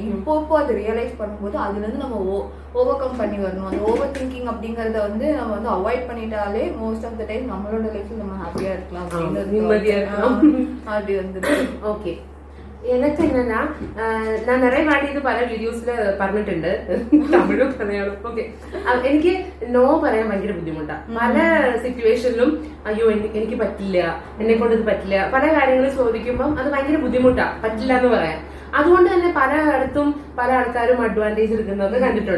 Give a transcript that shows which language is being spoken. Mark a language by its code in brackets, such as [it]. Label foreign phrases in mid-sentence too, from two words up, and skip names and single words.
[ta] இப்போ அது ரியலைஸ் பண்ணும்போது அதுல இருந்து நம்ம [en] over come [ta] பண்ணி வரணும். அந்த [en] over thinking [ta] அப்படிங்கறத வந்து நம்ம வந்து அவாய்ட் பண்ணிட்டாலே [en] most of the time [ta] நம்மளோட லைஃப்ல நம்ம ஹாப்பியா இருக்கலாம் அப்படி வந்து. ஓகே, எனக்கு என்னன்னா நான் நிறைய வாட்டி [ml] ഇത് പല വീഡിയോസിൽ പറഞ്ഞിട്ടുണ്ട്, തമിഴും മലയാളം. ഓക്കെ, എനിക്ക് നോ പറയാൻ ഭയങ്കര ബുദ്ധിമുട്ടാണ്. പല സിറ്റുവേഷനിലും അയ്യോ എനിക്ക് പറ്റില്ല, എന്നെ കൊണ്ട് ഇത് പറ്റില്ല, പല കാര്യങ്ങൾ ചോദിക്കുമ്പോൾ അത് ഭയങ്കര ബുദ്ധിമുട്ടാണ്, പറ്റില്ല എന്ന് പറയാൻ. അതുകൊണ്ട് തന്നെ പലയിടത്തും പല ആൾക്കാരും അഡ്വാൻറ്റേജ് എടുക്കുന്നതൊക്കെ കണ്ടിട്ടുണ്ട്.